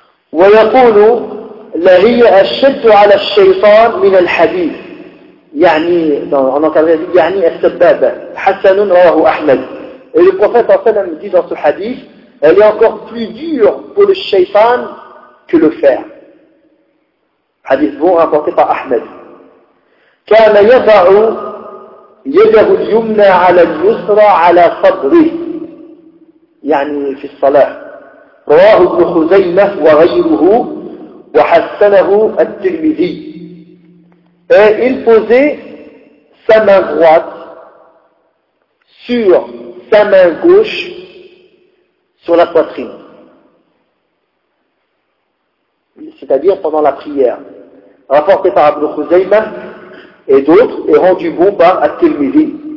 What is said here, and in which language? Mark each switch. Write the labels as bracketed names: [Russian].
[Arabic] Wa yaqulu la hiya ashaddu ala ash-shaytan min al-hadith. Yani, [French] dans en encadré, il dit, [Arabic] yani as-sabbaba. Hassanun rawahu Ahmad. [French] Et le prophète en fait, dit dans ce hadith, elle est encore plus dure pour le shaytan que le fer. Hadith bon rapporté par Ahmed. [Arabic] كان يضع يده اليمنى على اليسرى على صدره يعني في الصلاة رواه ابن خزيمة وغيره وحسنه الترمذي. [French] Il posait sa main droite sur sa main gauche sur la poitrine. C'est-à-dire pendant la prière, rapporté par Ibn Khuzayma et d'autres, et rendu bon par At-Tirmidhi.